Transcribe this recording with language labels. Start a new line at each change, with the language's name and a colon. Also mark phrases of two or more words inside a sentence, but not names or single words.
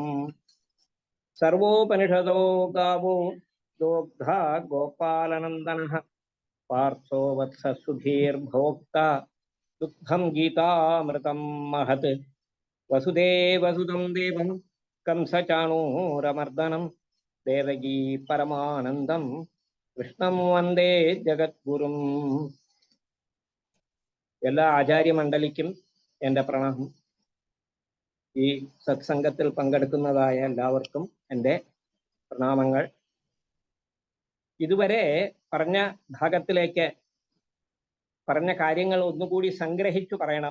Sanskrit: सर्वोपनिषदो गावो दोग्धा गोपालनन्दनः पार्थो वत्स सुधीर्भोक्ता दुग्धं गीतामृतं महत्। वसुदेवसुतं देवं कंसचाणूरमर्दनं देवकी परमानन्दं कृष्णं वन्दे ജഗദ്ഗുരും.
Malayalam: എല്ലാ ആചാര്യമണ്ഡലിക്കും എൻ്റെ പ്രണാമം. ഈ സത്സംഗത്തിൽ പങ്കെടുക്കുന്നതായ എല്ലാവർക്കും എൻ്റെ പ്രണാമങ്ങൾ. ഇതുവരെ പറഞ്ഞ ഭാഗത്തിലേക്ക് പറഞ്ഞ കാര്യങ്ങൾ ഒന്നുകൂടി സംഗ്രഹിച്ചു പറയണം.